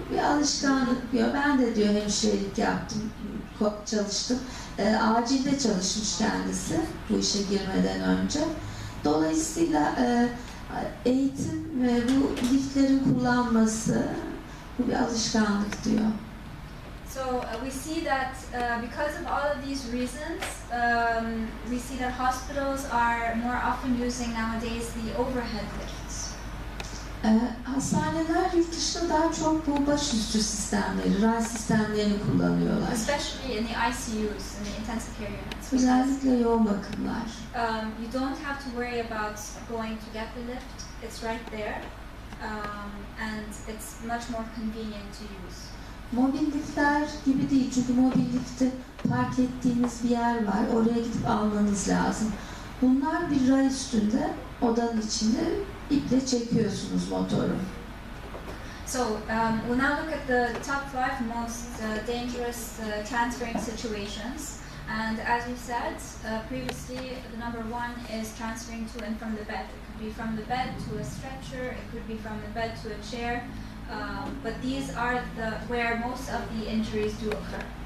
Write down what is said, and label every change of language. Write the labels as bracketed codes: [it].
[tr] Bu bir alışkanlık diyor. Ben de diyor hemşirelik yaptım, çalıştım. Acilde çalışmış kendisi bu işe girmeden önce. Dolayısıyla eğitim ve bu liftlerin kullanması bu bir alışkanlık diyor. [en] So we see that because of all of these reasons, we see that hospitals are more often using nowadays the overhead lifts. [tr] Hastaneler yurt dışında daha çok bu başüstü sistemleri, ray sistemlerini kullanıyorlar. [en] Especially in the ICUs, in the intensive care units. [tr] Özellikle yoğun bakımlar. [en] You don't have to worry about going to get the lift. It's right there, and it's much more convenient to use. [tr] Mobil liftler gibi değil, çünkü mobil lifti park ettiğiniz bir yer var, oraya gidip almanız lazım. Bunlar bir ray üstünde, odanın içinde iple çekiyorsunuz motoru. [en] So we'll now look at the top 5 most dangerous transferring situations. And as we said previously, the number 1 is transferring to and from the bed. It could be from the bed to a stretcher, it could be from the bed to a chair. But these are where most of the injuries do occur.